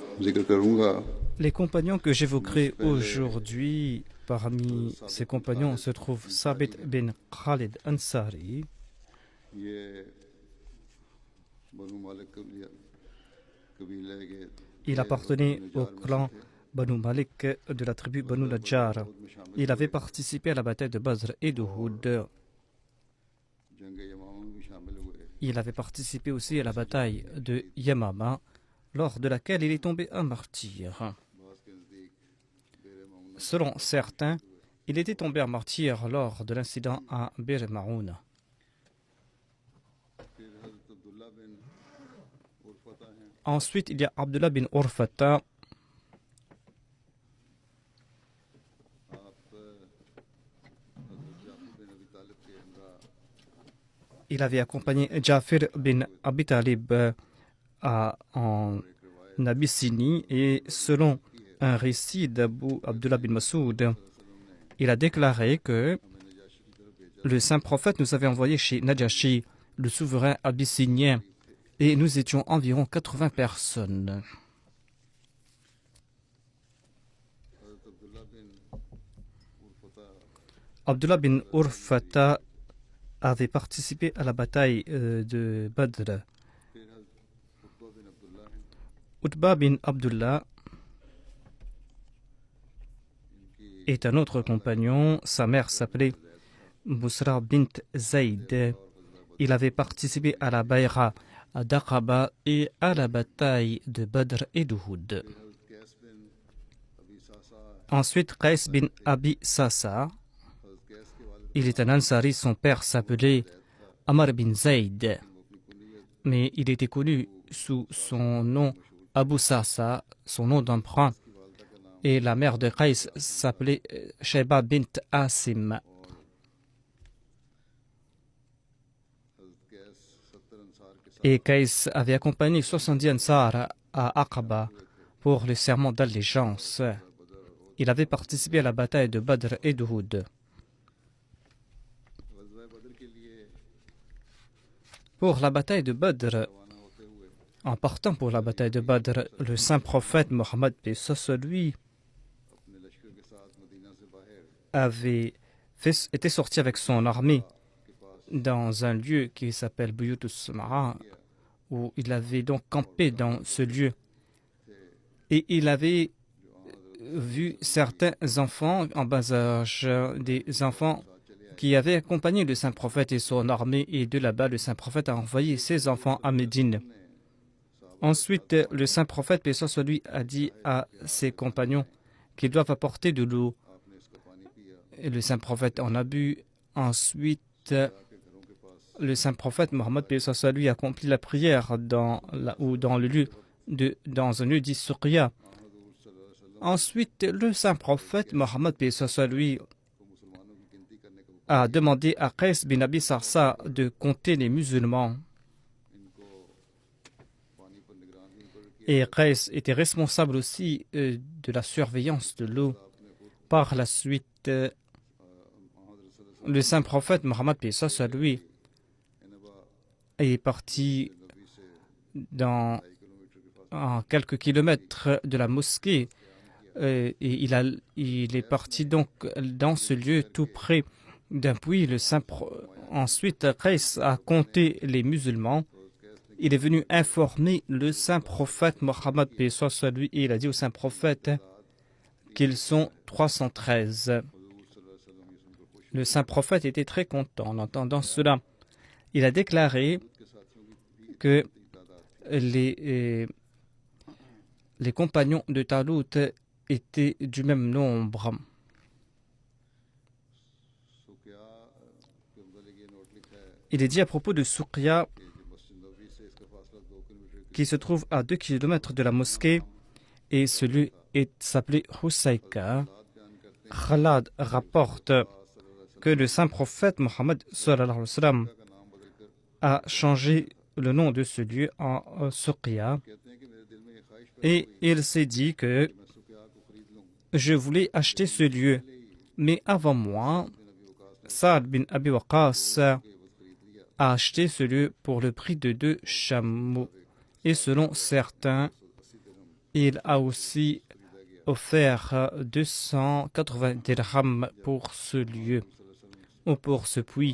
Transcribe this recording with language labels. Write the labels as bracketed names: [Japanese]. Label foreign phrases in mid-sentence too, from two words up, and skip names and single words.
[Urdu] ذکر کروں گا [French] Les compagnons que [Urdu] ان میں سے [French] j'évoquerai [Urdu] पहले [French] aujourd'hui, parmi ces [Urdu] साबित बिन [French] compagnons [Urdu] खालिद [French] se trouve Sabit [Urdu] انصاری ہیں. [French] bin Khalid Ansari. [Urdu] یہ بنو مالک قبیلے کے [French] Il [Urdu] تھے اور بنو [French] appartenait au [Urdu] نجار میں سے [French] clan [Urdu] थे। [French] Banu Malik de la tribu Banu [Urdu] غزوہ بدر اور [French] Najjar. [Urdu] احد میں شامل [French] Il [Urdu] हुए [French] avait participé à la bataille de Badr et [Urdu] और [French] d'Uhud. [Urdu] جنگ یمامہ میں بھی شامل ہوئے. [French] Il avait participé aussi à la [Urdu] بہت سی جنگوں [French] bataille [Urdu] में [French] de [Urdu] شہید ہوئے. [French] Yamama, lors de laquelle il est tombé un martyr. [Urdu] باس کے نزدیک بئر معونہ کے [French] Selon [Urdu] سفر میں [French] certains, [Urdu] شہید ہوئے. [French] il était tombé un martyr lors de l'incident à Bir Maoun. [Urdu] پھر حضرت عبداللہ بن عرفطہ ہیں. [French] Ensuite, il y a Abdullah bin Urfata. [Urdu] آپ حضرت جعفر بن ابی طالب کے ہمراہ [French] Il avait accompagné Jafir bin Abi Talib en [Urdu] اور ایک روایت [French] Abyssinie et selon un récit d'Abu Abdullah bin Masoud, il a déclaré que [Urdu] ہمیں نجاشی کی طرف بھیجا [French] le saint prophète nous avait envoyé chez Najashi, le souverain abyssinien, et nous étions environ 80 personnes. [Urdu] हज़रत अब्दुल्ला बिन उरफता [French] Abdullah bin Urfata avait participé à la bataille de Badr. [Urdu] پھر حضرت عتبہ بن عبداللہ ہیں. [French] Utba bin Abdullah [Urdu] इनकी [French] est un autre compagnon. Sa mère s'appelait Busra bint Zayd. Il avait participé à la Bayra à Daqaba et à la bataille de Badr et d'Uhud. [Urdu] پھر حضرت قیس بن ابی صعصعہ [French] Ensuite, Qais bin Abi Sasa. [Urdu] حضرت قیس کے والد [French] Il est un Ansari, son père s'appelait Amr bin Zayd, [Urdu] وہ اپنی کنیت [French] mais il était connu sous son nom Abu Sasa, son nom d'emprunt, [Urdu] کی والدہ کا نام [French] et la mère de Qais s'appelait Sheba bint Asim. [Urdu] حضرت قیس 70 انصار کے ساتھ [French] Et Qais avait accompagné 70 Ansar à Aqaba pour le serment d'allégeance. Il avait participé à la bataille de Badr et d'Uhud. [Urdu] غزوہ بدر کے لیے [French] Pour la bataille de Badr, [Urdu] روانہ ہوتے ہوئے [French] en partant pour la bataille de Badr, le saint prophète Mohammed paix soit sur lui [Urdu] اپنے لشکر کے ساتھ مدینہ سے باہر [French] était sorti avec son armée [Urdu] کے پاس [French] dans un lieu qui s'appelle Buyut Sumara, où il avait donc campé dans ce lieu. Et il avait vu certains enfants en bas âge, des enfants qui avaient accompagné le saint prophète et son armée, et de là-bas, le saint prophète a envoyé ses enfants à Médine. Ensuite, le saint prophète, paix soit sur lui, a dit à ses compagnons qu'ils doivent apporter de l'eau. [Urdu] آپ نے اس کا پانی پیا [French] Et le saint prophète en a bu. Ensuite, [Urdu] کے گھروں کے پاس [French] le saint prophète Mohammed paix soit sur lui accomplit la prière dans le lieu dans un lieu dit Suqya. [Urdu] हज़रत [Arabic] صلی اللہ علیہ وسلم [French] Ensuite, le saint prophète Mohammed paix soit sur lui [Urdu] کو مسلمانوں کی گنتی کرنے کا [French] a demandé à Qais bin Abi Sarsa de compter les musulmans. [Urdu] ان کو پانی پر نگران بھی مقرر کیا [French] Et Qais était responsable aussi de la surveillance de l'eau. Par la suite, [Urdu] حضرت صلی اللہ [French] le saint prophète Mohammed paix soit sur lui [Urdu] علیہ انبا [French] est parti [Urdu] نبی سے [French] dans [Urdu] 2 کلومیٹر کے پاس [French] à quelques kilomètres de la mosquée. Et il est parti donc dans ce lieu tout près d'un puits. Ensuite, Qais a compté les musulmans. Il est venu informer le saint prophète Mohammed paix soit sur lui, et il a dit au saint prophète qu'ils sont 313. [Urdu] हज़रत [Arabic] صلی اللہ علیہ وسلم [Urdu] یہ سن کر خوش [French] Le saint prophète était très content en entendant cela. Il a déclaré [Urdu] کے ساتھیوں کی بھی [French] que [Urdu] तादाद [French] les compagnons de Talut étaient du même nombre. [Urdu] سقیا کے متعلق یہ نوٹ لکھا ہے [French] Il est dit à propos de Suqya, [Urdu] کہ جو مسجد نبوی سے اس کا فاصلہ 2 کلومیٹر [French] qui se trouve à 2 kilomètres de la mosquée, et celui s'appelait Husayka. [Urdu] بیان کرتے [French] Khalad rapporte que le saint prophète Mohammed [Arabic] صلی اللہ علیہ وسلم [Urdu] کا نام بدل کر [French] a changé le nom de ce lieu en Suqya, [Urdu] کہتے ہیں کہ میرے دل میں یہ خواہش پیدا [French] et il s'est dit que [Urdu] میں سقیا کو خرید لوں [French] je voulais acheter ce lieu. Mais avant moi, Saad bin Abi Waqqas a acheté ce lieu pour le prix de 2 chameaux. Et selon certains, Il a aussi offert 280 dirhams pour ce lieu ou pour ce puits.